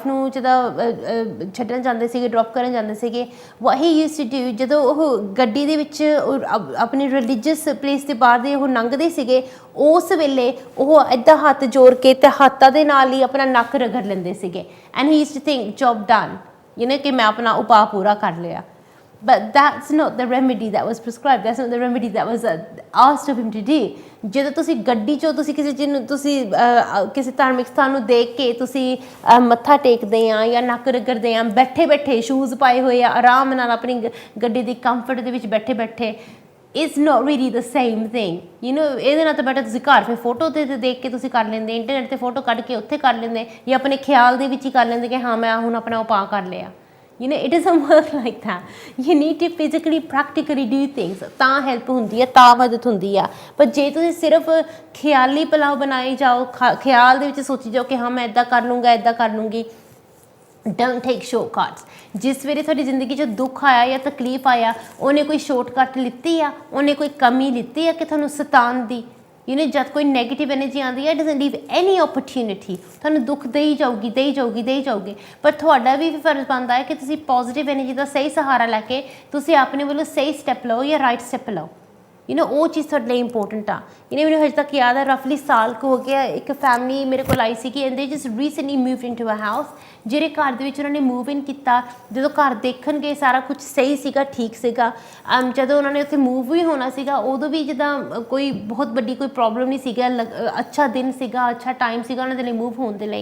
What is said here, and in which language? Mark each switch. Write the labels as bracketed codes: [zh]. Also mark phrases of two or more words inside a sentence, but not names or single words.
[pa] ਨੂੰ ਜਦੋਂ ਛੱਡਣ ਜਾਂਦੇ ਸੀਗੇ ਡਰੋਪ ਕਰਨ ਜਾਂਦੇ ਸੀਗੇ [en] what he used to do [pa] ਜਦੋਂ ਉਹ ਗੱਡੀ ਦੇ ਵਿੱਚ ਆਪਣੀ [en] religious place [pa] ਦੇ ਬਾਹਰ ਦੇ ਉਹ ਲੰਘਦੇ ਸੀਗੇ ਉਸ ਵੇਲੇ ਉਹ ਇੱਦਾਂ ਹੱਥ ਜੋੜ ਕੇ ਅਤੇ ਹੱਥਾਂ ਦੇ ਨਾਲ ਹੀ ਆਪਣਾ ਨੱਕ ਰਗੜ ਲੈਂਦੇ ਸੀਗੇ [en] and he used to think job done [pa] ਕਿ ਮੈਂ ਆਪਣਾ ਉਪਾਅ ਪੂਰਾ ਕਰ ਲਿਆ [en] but that's not the remedy that was prescribed, that's not the remedy that was asked of him to do. [pa] ਜਦੋਂ ਤੁਸੀਂ ਗੱਡੀ 'ਚੋਂ ਤੁਸੀਂ ਕਿਸੇ ਚੀਜ਼ ਨੂੰ ਤੁਸੀਂ ਕਿਸੇ ਧਾਰਮਿਕ ਸਥਾਨ ਨੂੰ ਦੇਖ ਕੇ ਤੁਸੀਂ ਮੱਥਾ ਟੇਕਦੇ ਆ ਜਾਂ ਨੱਕ ਰਗੜਦੇ ਆ, ਬੈਠੇ ਬੈਠੇ ਸ਼ੂਜ਼ ਪਾਏ ਹੋਏ ਆ, ਆਰਾਮ ਨਾਲ ਆਪਣੀ ਗੱਡੀ ਦੀ ਕੰਫਰਟ ਦੇ ਵਿੱਚ ਬੈਠੇ ਬੈਠੇ, [en] it's not really the same thing, you know. [pa] ਇਹਦੇ ਨਾਲ ਤਾਂ ਬੈਟਰ ਤੁਸੀਂ ਘਰ ਫਿਰ ਫੋਟੋ 'ਤੇ ਦੇਖ ਕੇ ਤੁਸੀਂ ਕਰ ਲੈਂਦੇ, ਇੰਟਰਨੈਟ 'ਤੇ ਫੋਟੋ ਕੱਢ ਕੇ ਉੱਥੇ ਕਰ ਲੈਂਦੇ, ਜਾਂ ਆਪਣੇ ਖਿਆਲ ਦੇ ਵਿੱਚ ਹੀ ਕਰ ਲੈਂਦੇ ਕਿ ਹਾਂ ਮੈਂ ਹੁਣ ਆਪਣਾ ਉਪਾਅ ਕਰ ਲਿਆ. [en] You know, it doesn't work like that. You need to physically, practically do things. [pa] ਤਾਂ ਹੈਲਪ ਹੁੰਦੀ ਹੈ, ਤਾਂ ਮਦਦ ਹੁੰਦੀ ਆ. ਪਰ ਜੇ ਤੁਸੀਂ ਸਿਰਫ ਖਿਆਲੀ ਪਲਾਓ ਬਣਾਈ ਜਾਓ, ਖਿਆਲ ਦੇ ਵਿੱਚ ਸੋਚੀ ਜਾਓ ਕਿ ਹਾਂ ਮੈਂ ਇੱਦਾਂ ਕਰ ਲੂੰਗਾ, ਇੱਦਾਂ ਕਰ ਲੂੰਗੀ, [en] don't take shortcuts. [pa] ਜਿਸ ਵੇਲੇ ਤੁਹਾਡੀ ਜ਼ਿੰਦਗੀ 'ਚ ਦੁੱਖ ਆਇਆ ਜਾਂ ਤਕਲੀਫ ਆਇਆ, ਉਹਨੇ ਕੋਈ ਸ਼ਾਰਟਕਟ ਲਿੱਤੀ ਆ, ਉਹਨੇ ਕੋਈ ਕਮੀ ਲਿੱਤੀ ਆ ਕਿ ਤੁਹਾਨੂੰ ਸਤਾਉਣ ਦੀ. [en] You know, [pa] ਜਦ ਕੋਈ [en] negative energy [pa] ਆਉਂਦੀ ਹੈ, [en] it doesn't leave any opportunity. [pa] ਤੁਹਾਨੂੰ ਦੁੱਖ ਦੇਈ ਜਾਊਗੀ, ਦੇਈ ਜਾਊਗੀ, ਦੇਈ ਜਾਊਗੀ. ਪਰ ਤੁਹਾਡਾ ਵੀ ਫਰਜ਼ ਬਣਦਾ ਹੈ ਕਿ ਤੁਸੀਂ [en] positive energy [pa] ਦਾ ਸਹੀ ਸਹਾਰਾ ਲੈ ਕੇ ਤੁਸੀਂ ਆਪਣੇ ਵੱਲੋਂ ਸਹੀ ਸਟੈਪ ਲਓ ਜਾਂ [en] right step [pa] ਲਓ. [en] You know, [pa] ਉਹ ਚੀਜ਼ ਤੁਹਾਡੇ ਲਈ ਇੰਪੋਰਟੈਂਟ ਆ. [en] You know, [pa] ਮੈਨੂੰ ਹਜੇ ਤੱਕ ਯਾਦ ਹੈ, ਰਫਲੀ ਸਾਲ ਕੁ ਹੋ ਗਿਆ, ਇੱਕ ਫੈਮਿਲੀ ਮੇਰੇ ਕੋਲ ਆਈ ਸੀ ਕਿ [en] and they just recently moved into a house, [pa] ਜਿਹੜੇ ਘਰ ਦੇ ਵਿੱਚ ਉਹਨਾਂ ਨੇ [en] move in [pa] ਕੀਤਾ. ਜਦੋਂ ਘਰ ਦੇਖਣ ਗਏ ਸਾਰਾ ਕੁਝ ਸਹੀ ਸੀਗਾ, ਠੀਕ ਸੀਗਾ. ਜਦੋਂ ਉਹਨਾਂ ਨੇ ਉੱਥੇ ਮੂਵ ਵੀ ਹੋਣਾ ਸੀਗਾ, ਉਦੋਂ ਵੀ ਜਿੱਦਾਂ ਕੋਈ ਬਹੁਤ ਵੱਡੀ ਕੋਈ ਪ੍ਰੋਬਲਮ ਨਹੀਂ ਸੀਗਾ, ਅੱਛਾ ਦਿਨ ਸੀਗਾ, ਅੱਛਾ ਟਾਈਮ ਸੀਗਾ ਉਹਨਾਂ ਦੇ ਲਈ ਮੂਵ ਹੋਣ ਦੇ ਲਈ.